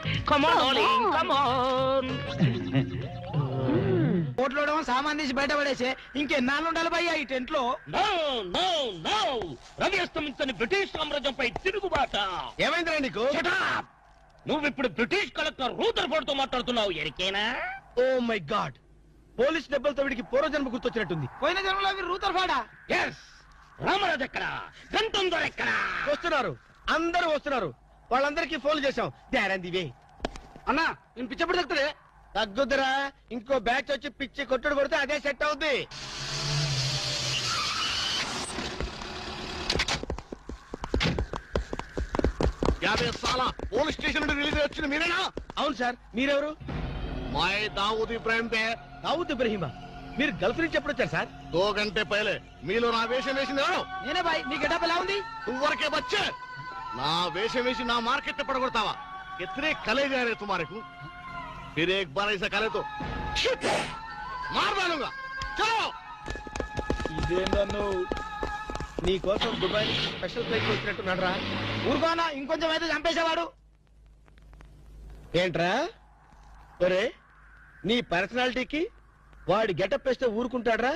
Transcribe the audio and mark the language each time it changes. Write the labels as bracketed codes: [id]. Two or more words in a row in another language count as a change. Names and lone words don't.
[en] come on come on. [te] ఓట్లోడమో సామాన్ తీసి బయట పడేసే ఇంకెన్నాళ్ళు ఉండాలి భయ్యా ఈ టెంట్ లో. [en] no no no, [te] రవి అస్తమించని బ్రిటిష్ సామ్రాజ్యంపై తిరుగుబాట. ఏమైందిరా నీకు? [en] Shut up! [te] నువ్వు ఇప్పుడు [en] British collector [te] రూదర్ఫోర్డ్ తో మాట్లాడుతున్నావు, ఎరికేనా? [en] oh my god, [te] పోలీస్ దెబ్బలతో వీడికి పూర్వజన్మ గుర్తొచ్చినట్టుంది. పోయిన జన్మలో మీరు రూతర్ఫాడా? ఎస్. రామరాజు ఎక్కడ? గంటం దొర ఎక్కడ? వస్తున్నారు, అందరూ వస్తున్నారు. వాళ్ళందరికీ ఫోన్ చేశాం. వే అన్నా నేను పిచ్చప్పుడు తగ్గుతుంది. తగ్గుద్దురా, ఇంకో బ్యాచ్ వచ్చి పిచ్చి కొట్టుడు కొడితే అదే సెట్ అవుద్ది. [en] police station [te] నుండి రిలీజ్ వచ్చిన మీరేనా? అవును సార్, మీరెవరు? [hi] मैं दाऊद इब्राहिम थे। [te] దావుద్ ఇబ్రహీమా, మీరు గల్ఫ్ నుంచి ఎప్పుడు వచ్చారు సార్? [hi] 2 घंटे पहले [te] మీలో నా వేషం వేసింది ఎవరు? నేనే బాయ్, నీ గెటప్ ఎలా ఉంది? [hi] तुव्वरके बच्चे [te] నా వేషం వేసి నా మార్కెట్ పడగొడతావా? [hi] कितने कले जा रहे तुम्हारे को? फिर एक बार ऐसा करे तो मार डालूंगा। चलो। [te] ఇదే నన్ను నీ కోసం దుబాయ్ నుంచి [en] special flight [te] వచ్చినట్టున్నాడు రా. ఊరుకోనా, ఇంకొంచెం అయితే చంపేసేవాడు. ఏంట్రా ఒరే, నీ పర్సనాలిటీకి వాడి గెటప్ వేస్తే ఊరుకుంటాడ్రా?